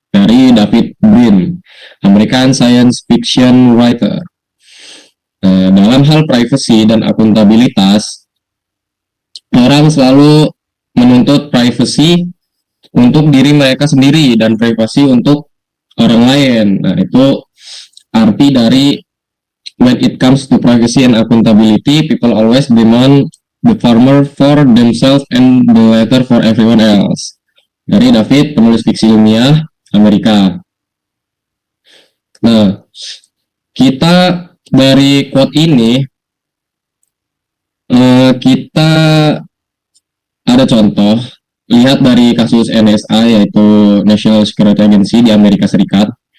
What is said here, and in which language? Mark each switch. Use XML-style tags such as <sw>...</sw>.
<id>Dari David Brin, American science fiction writer. Dalam hal privacy dan akuntabilitas, orang selalu menuntut privacy untuk diri mereka sendiri dan privasi untuk orang lain. Nah, itu arti dari</id> <en>when it comes to privacy and accountability, people always demand the former for themselves and the latter for everyone else.</en> <id>Dari David, penulis fiksi ilmiah Amerika. Nah, kita dari quote ini kita ada contoh. Lihat dari kasus NSA, yaitu National Security Agency di Amerika Serikat.</id>